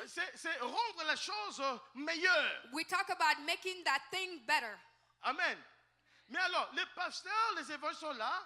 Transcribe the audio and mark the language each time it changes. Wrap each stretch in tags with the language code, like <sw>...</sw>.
<fr>c'est rendre la chose meilleure.</fr> <en>we talk about making that thing better.</en> <fr>Amen. Mais alors, les pasteurs, les évangélistes sont là,</fr>